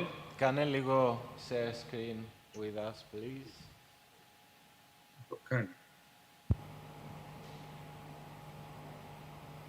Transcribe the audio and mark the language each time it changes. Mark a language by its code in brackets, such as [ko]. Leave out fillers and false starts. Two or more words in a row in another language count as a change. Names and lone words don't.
[el] Κάνε λίγο [en] share screen with us, please. [el] Το κάνει.